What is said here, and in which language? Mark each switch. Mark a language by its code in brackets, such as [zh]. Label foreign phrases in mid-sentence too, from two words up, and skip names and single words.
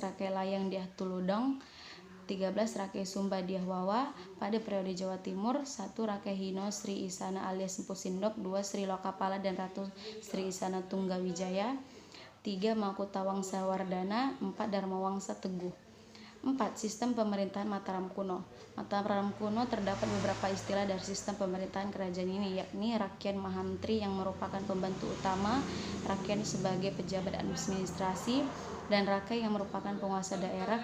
[id] Rakai Layang Dyah Tuludong, 13. Rakai Sumba Dyah Wawa. Pada periode Jawa Timur, 1. Rakai Hino Sri Isana alias Empu Sindok, 2. Sri Lokapala dan Ratu Sri Isana Tunggawijaya, 3. Makutha Wangsa Wardana, 4. Dharma Wangsa Teguh. 4. Sistem pemerintahan Mataram kuno. Mataram kuno terdapat beberapa istilah dari sistem pemerintahan kerajaan ini, yakni Rakyan Mahamantri yang merupakan pembantu utama, Rakyan sebagai pejabat administrasi, dan Rakai yang merupakan penguasa daerah.